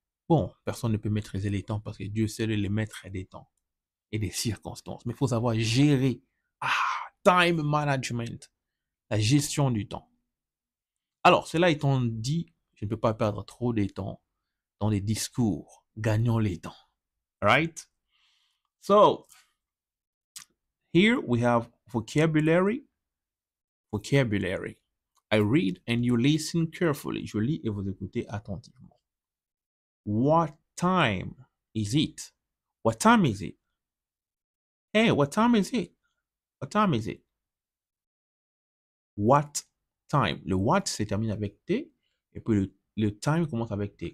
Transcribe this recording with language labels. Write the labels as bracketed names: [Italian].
[French] Bon, personne ne peut maîtriser les temps parce que Dieu seul est le maître des temps et des circonstances. Mais il faut savoir gérer. [English] Time management, [French] la gestion du temps. Alors, cela étant dit, je ne peux pas perdre trop de temps dans les discours. Gagnons les temps. [English] Right? So, here we have vocabulary. Vocabulary. I read and you listen carefully. [French] Je lis et vous écoutez attentivement. [English] What time is it? What time is it? Hey, what time is it? What time is it? What time? [French] Le what se termine avec T et puis le time commence avec T.